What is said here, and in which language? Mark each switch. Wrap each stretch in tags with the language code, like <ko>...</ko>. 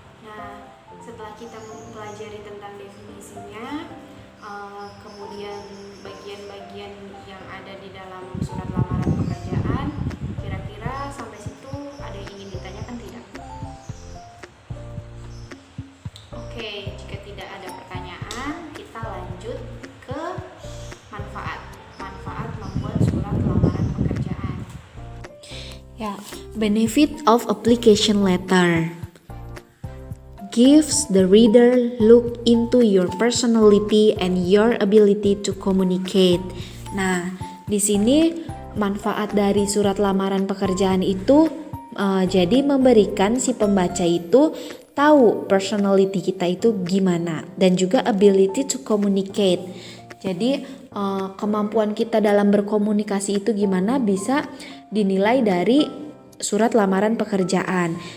<id>Nah, setelah kita mempelajari tentang definisinya, kemudian bagian-bagian yang ada di dalam surat lamaran pekerjaan, kira-kira sampai situ ada yang ingin ditanyakan tidak? Oke, jika tidak ada pertanyaan, kita lanjut ke manfaat membuat surat lamaran pekerjaan.</id> <en>Ya, benefit of application letter gives the reader look into your personality and your ability to communicate.</en> <id>Nah, di sini manfaat dari surat lamaran pekerjaan itu jadi memberikan si pembaca itu tahu personality kita itu gimana dan juga</id> <en>ability to communicate.</en> <id>Jadi kemampuan kita dalam berkomunikasi itu gimana bisa dinilai dari surat lamaran pekerjaan.</id>